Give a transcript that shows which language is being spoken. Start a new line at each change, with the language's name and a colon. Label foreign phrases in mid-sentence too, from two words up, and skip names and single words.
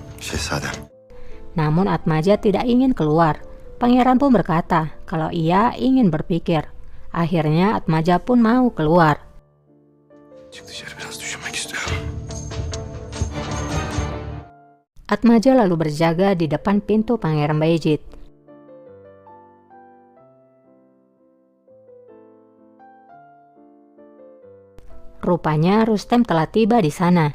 Turkish: Şehzadem.
Indonesian: Namun Atmaja tidak ingin keluar. Pangeran pun berkata kalau ia ingin berpikir. Akhirnya Atmaja pun mau keluar.
Turkish: Çık dışarı biraz düşünmek istiyorum.
Indonesian: Atmaja lalu berjaga di depan pintu Pangeran Bayezid. Rupanya Rustem telah tiba di sana.